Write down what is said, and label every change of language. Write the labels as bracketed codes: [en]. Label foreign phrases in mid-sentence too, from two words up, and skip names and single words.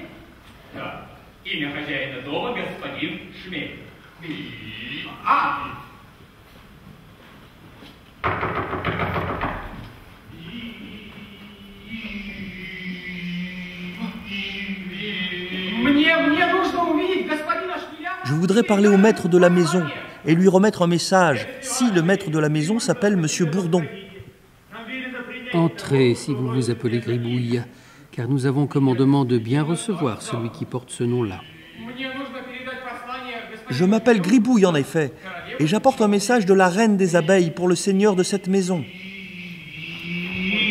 [ru] Да, имя хозяина дома господин Шмель. Мне нужно увидеть господина Шмеля. [fr] Je voudrais parler au maître de la maison et lui remettre un message, si le maître de la maison s'appelle Monsieur Bourdon. Entrez si vous vous appelez Gribouille, car nous avons commandement de bien recevoir celui qui porte ce nom-là. Je m'appelle Gribouille en effet, et j'apporte un message de la reine des abeilles pour le seigneur de cette maison.